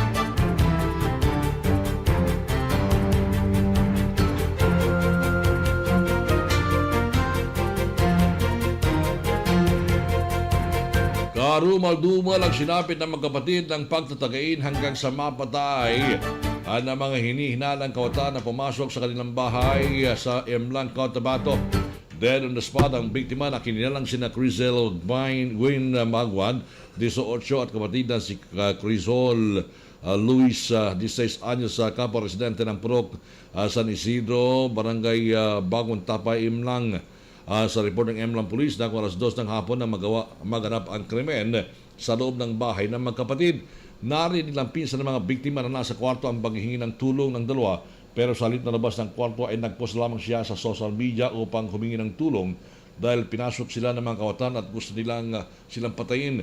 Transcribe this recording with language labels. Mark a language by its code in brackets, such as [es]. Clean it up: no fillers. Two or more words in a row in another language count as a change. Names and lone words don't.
[tl] Karumal-dumal ang sinapit ng magkapatid ng pagtatagain hanggang sa mapatay ng mga hinihinalang kawatan na pumasok sa kanilang bahay sa Emlang, Cotabato. [en] Dead on the spot [tl] ang biktima na kinilalang sina Crizel Gwyn Magwan, 18 at kapatid na si Crizol Luis, 16 anyos, kapwa residente ng Purok, San Isidro, Barangay Bagong Tapay, Emlang. Sa report ng Emlang Police, na alas 2 ng hapon na maganap ang krimen sa loob ng bahay ng magkapatid. Narinig lang pinsan ng mga biktima na nasa kwarto ang paghihingi ng tulong ng dalawa, pero sa halip na labas ng kwarto ay nagpost lamang siya sa [en] social media [tl] upang humingi ng tulong dahil pinasok sila ng mga kawatan at gusto silang patayin.